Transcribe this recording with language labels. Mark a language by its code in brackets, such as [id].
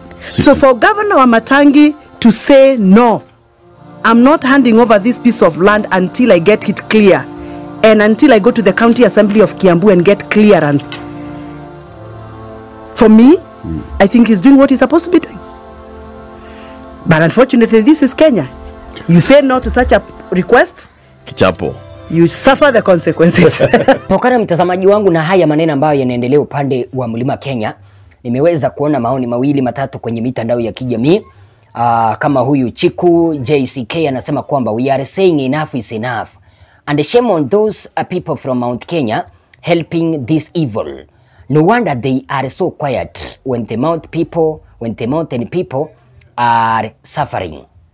[en] So for Governor Wamatangi to say, no, I'm not handing over this piece of land until I get it clear, and until I go to the County Assembly of Kiambu and get clearance. For me, I think he's doing what he's supposed to be doing. But unfortunately, this is Kenya. You say no to such a request, [sw] kichapo, [en] you suffer the consequences. [sw] Tokana mtazamaji wangu na haya maneno ambayo yanaendelea upande wa Mlima Kenya, nimeweza kuona maoni mawili matatu kwenye mitandao ya kijamii. Kama huyu Chiku JCK anasema kwamba [en] we are saying enough is enough and shame on those people from Mount Kenya helping this evil. No wonder they are so quiet when the mountain people are suffering.